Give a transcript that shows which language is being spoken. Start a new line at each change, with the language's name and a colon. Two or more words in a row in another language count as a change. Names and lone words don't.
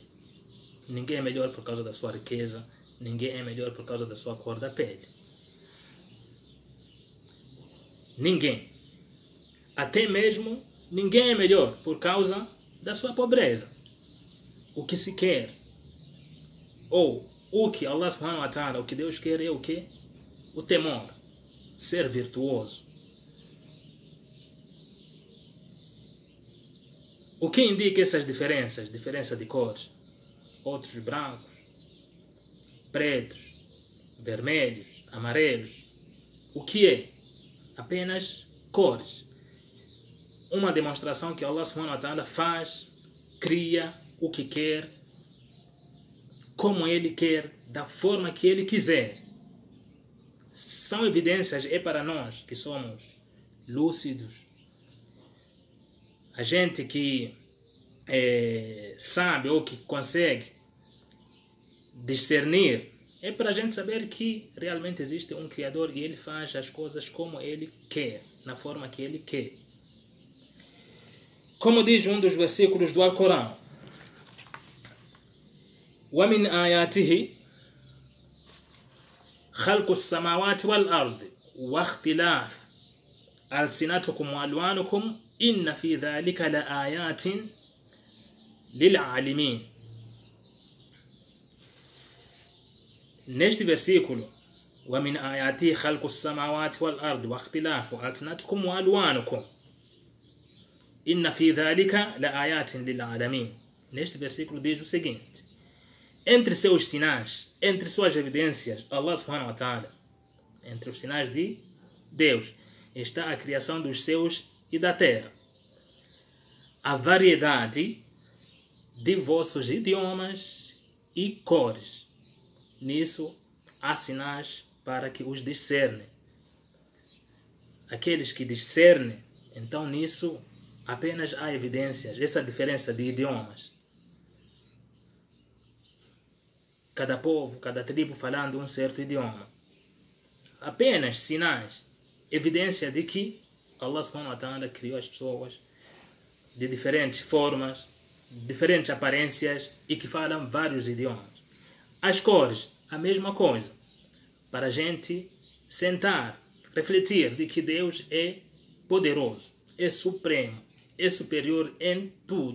Portuguese: Ninguém é melhor por causa da sua riqueza. Ninguém é melhor por causa da sua cor da pele. Ninguém. Até mesmo ninguém é melhor por causa da sua pobreza. O que se quer, ou o que
Arabic: الله سبحانه وتعالى,
Portuguese: o que Deus quer é o que? O temor. Ser virtuoso. O que indica essas diferenças? Diferença de cores. Outros brancos, pretos, vermelhos, amarelos. O que é? Apenas cores. Uma demonstração que
Arabic: الله سبحانه وتعالى
Portuguese: faz, cria o que quer, como Ele quer, da forma que Ele quiser. São evidências, é para nós que somos lúcidos. A gente que sabe ou que consegue discernir, é para a gente saber que realmente existe um Criador e Ele faz as coisas como Ele quer, na forma que Ele quer. Como diz um dos versículos do Alcorão,
Arabic: وَمِنْ آيَاتِهِ خَلْقُ السَّمَاوَاتِ وَالْأَرْضِ وَاخْتِلَافُ أَلْسِنَتِكُمْ وَأَلْوَانِكُمْ إِنَّ فِي ذَلِكَ لَآيَاتٍ لِلْعَالِمِينَ.
Portuguese: Neste versículo,
Arabic: وَمِنْ آيَاتِهِ خَلْقُ السَّمَاوَاتِ وَالْأَرْضِ وَاخْتِلَافُ أَلْسِنَتِكُمْ وَأَلْوَانِكُمْ إِنَّ فِي ذَلِكَ لَآيَاتٍ لِلْعَالَمِينَ.
Portuguese: Neste versículo diz o seguinte: entre seus sinais, entre suas evidências,
Arabic: الله سبحانه وتعالى,
Portuguese: entre os sinais de Deus, está a criação dos céus e da terra, a variedade de vossos idiomas e cores. Nisso há sinais para que os discernem. Aqueles que discernem, então nisso apenas há evidências, essa diferença de idiomas. Cada povo, cada tribo falando um certo idioma. Apenas sinais, evidência de que
Arabic: الله سبحانه وتعالى
Portuguese: criou as pessoas de diferentes formas, diferentes aparências e que falam vários idiomas. As cores, a mesma coisa. Para a gente sentar, refletir de que Deus é poderoso, é supremo, é superior em tudo.